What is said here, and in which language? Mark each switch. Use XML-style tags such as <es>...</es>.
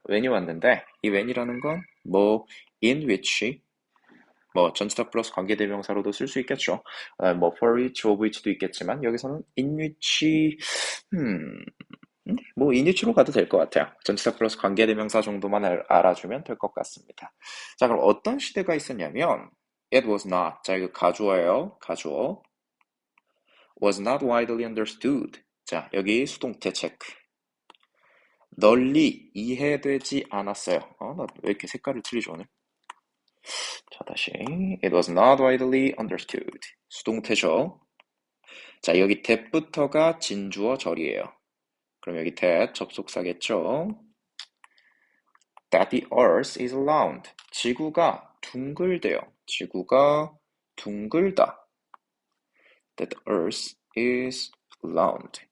<ko>when이 왔는데 이 when이라는 건 뭐 in which 뭐 전치사 플러스 관계대명사로도 쓸 수 있겠죠. 뭐 for which, of which도 있겠지만 여기서는 in which 뭐 in which로 가도 될 것 같아요. 전치사 플러스 관계대명사 정도만 알아주면 될 것 같습니다. 자, 그럼 어떤 시대가 있었냐면</ko> <en>it was not.</en> <ko>자, 이거 가주어예요. 가주어.</ko> <en>was not widely understood.</en> <ko>자, 여기 수동태 체크. 널리 이해되지 않았어요. 나 왜 이렇게 색깔을 틀리죠, 오늘? 자, 다시.</ko> <en>It was not widely understood.</en> <ko>수동태죠. 자, 여기 that부터가 진주어 절이에요. 그럼 여기 that 접속사겠죠.</ko> <en>That the earth is round.</en> <ko>지구가 둥글대요. 지구가 둥글다.</ko> <en>That the earth is round.</en>